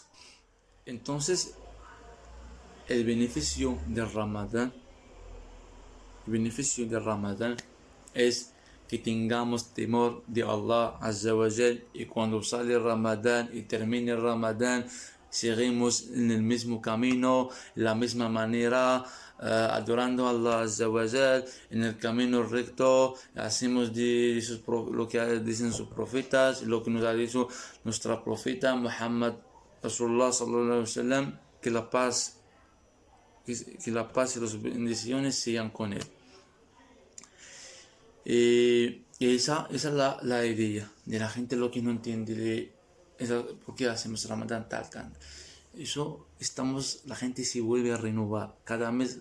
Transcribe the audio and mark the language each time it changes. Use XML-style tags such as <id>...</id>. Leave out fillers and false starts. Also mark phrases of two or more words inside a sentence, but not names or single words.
<es>Entonces, el beneficio del Ramadán es que tengamos temor de</es> <ar>الله عز وجل,</ar> <es>y cuando sale Ramadán y termine Ramadán, seguimos en el mismo camino, la misma manera, adorando a</es> <ar>الله عز وجل,</ar> <es>en el camino recto. Hacemos lo que dicen sus profetas, lo que nos ha dicho nuestra profeta Muhammad</es> <ar>رسول الله صلى الله عليه وسلم,</ar> <es>que la paz y las bendiciones sean con él. Y esa es la idea de la gente, lo que no entiende por qué hacemos Ramadán tal. Eso la gente se vuelve a renovar cada mes.</es>